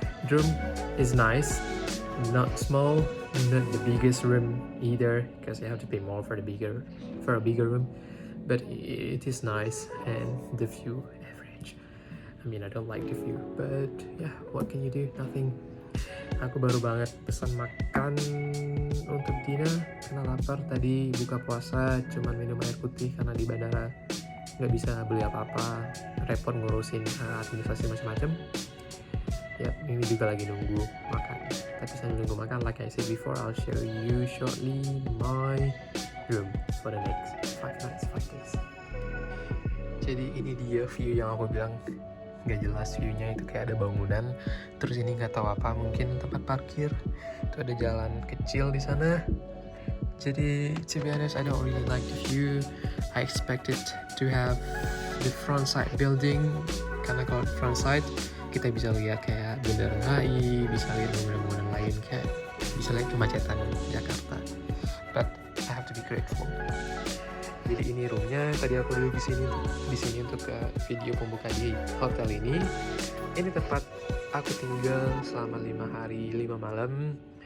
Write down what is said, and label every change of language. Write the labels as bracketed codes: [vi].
[en] The room is nice, not small, not the biggest room either, because you have to pay more for a bigger room. But it is nice, and the view average. I mean, I don't like the view, but yeah, what can you do? Nothing. [id] Aku baru banget pesan makan untuk dinner karena lapar. Tadi buka puasa cuman minum air putih karena di bandara nggak bisa beli apa-apa, repot ngurusin administrasi macam-macam. Ya, ini juga lagi nunggu makan. Tapi sambil nunggu makan, [en] like I said before, I'll show you shortly my room for the next 5 nights, 5 days. [id] Jadi ini dia view yang aku bilang nggak jelas view-nya, itu kayak ada bangunan, terus ini nggak tahu apa, mungkin tempat parkir. Itu ada jalan kecil di sana, Jadi [en] to be honest, I don't really like the view. I expected to have the front side building, [id] karena kalau front side kita bisa lihat kayak Bundaran HI, bisa lihat bangunan-bangunan lain, kayak bisa lihat kemacetan Jakarta. [en] But I have to be grateful. [id] Jadi ini roomnya, tadi aku duduk di sini untuk video pembuka di hotel ini. Ini tempat aku tinggal selama 5 hari 5 malam.